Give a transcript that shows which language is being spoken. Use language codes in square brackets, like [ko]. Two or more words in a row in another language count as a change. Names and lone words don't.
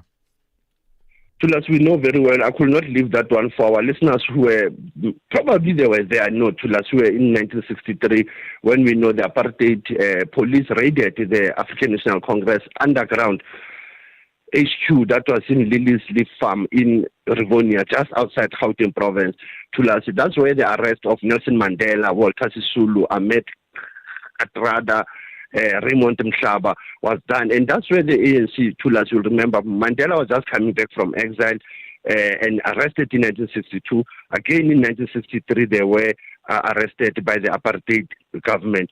[en] Thulas, we know very well. I could not leave that one for our listeners who were, probably they were there, no, Thulas, who were in 1963, when we know the apartheid police raided the African National Congress underground HQ that was in Lily's Leaf Farm in Rivonia, just outside Gauteng province. Thulas, that's where the arrest of Nelson Mandela, Walter Sisulu, Ahmed Kathrada, Raymond Mhlaba was done, and that's where the ANC, Thulas, you'll remember, Mandela was just coming back from exile and arrested in 1962. Again in 1963, they were arrested by the apartheid government.